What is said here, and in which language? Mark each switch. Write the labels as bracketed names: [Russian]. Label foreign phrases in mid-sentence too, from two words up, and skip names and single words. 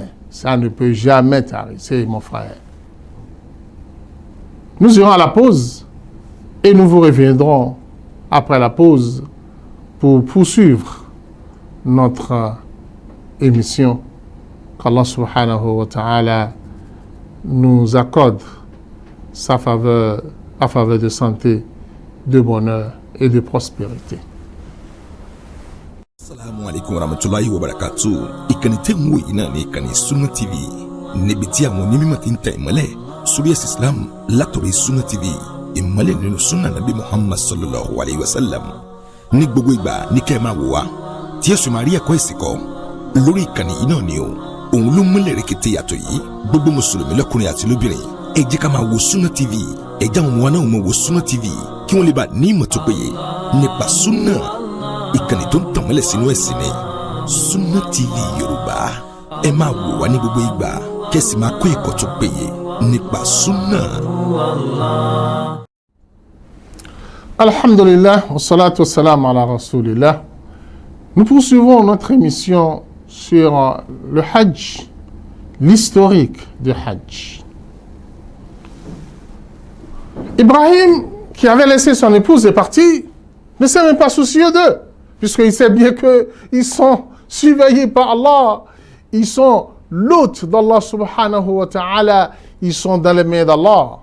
[French] Ça ne peut jamais tarisser, mon frère. Nous irons à la pause et nous vous reviendrons après la pause pour poursuivre notre émission. Qu'Allah [Arabic] سبحانه وتعالى [French] nous accorde sa faveur, la faveur de santé, de bonheur et de prospérité. [Arabic] السلام عليكم ورحمة الله وبركاته. [Yoruba] Ìkànnì tẹ́ ń wò yìí náà ní ìkànnì Sunna TV. Níbi tí àwọn onímọ̀ ti ń tẹ ìmọ́lẹ̀ sórí ẹ̀sìn Islam látọ̀rí Sunna TV. Ìmọ́lẹ̀ nínú Sunna Nabi Muhammad [Arabic] صلى الله عليه وسلم. [Yoruba] Ní gbogbo ìgbà ní kẹ́ ẹ máa wò wá. Tí ẹ̀sùn máa rí ẹ̀kọ́ ìsìnkọ́. Lórí ìkànnì yìí náà ni o. Òun ló múlẹ̀ rẹ̀kẹ̀tẹ̀ yàtọ̀ yìí. Gbogbo mùsùlùmí lọ́kùnrin àti lóbìnrin. Ẹ jẹ́ ká máa wo Sunna TV. Ẹ jẹ́ àwọn ọmọ wa náà máa wo Sunna TV. Kí wọ́n lè bá ní ìmọ̀ tó péye nípa Sunna. Ìkànnì tó ń tànmọ́lẹ̀ sínú ẹ̀sìn ni Sunna TV Yorùbá. Ẹ máa wò wá ní gbogbo ìgbà kẹ́sì máa kó ẹ̀kọ́ tó péye nípa Sunna. [Arabic] الحمد لله والصلاة والسلام على رسول الله. [French] Nous poursuivons notre émission sur le Hajj, l'historique du Hajj. Ibrahim, qui avait laissé son épouse, est parti, ne s'est même pas soucieux d'eux, puisqu'il sait bien qu'ils sont surveillés par Allah, ils sont l'hôte d'Allah [Arabic] سبحانه وتعالى, [French] ils sont dans les mains d'Allah.